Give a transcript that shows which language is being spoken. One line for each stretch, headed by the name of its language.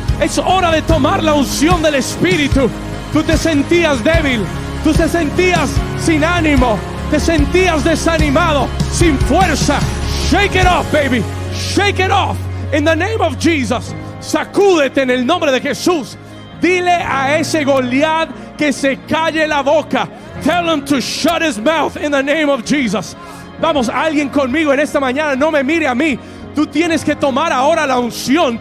Spanish: Es hora de tomar la unción del Espíritu. Tú te sentías débil, tú te sentías sin ánimo, te sentías desanimado, sin fuerza.
English: Shake it off, baby. Shake it off. In the name of Jesus.
Spanish: Sacúdete en el nombre de Jesús. Dile a ese Goliat que se calle la boca.
English: Tell him to shut his mouth in the name of Jesus.
Spanish: Vamos, alguien conmigo en esta mañana, no me mire a mí. Tú tienes que tomar ahora la unción.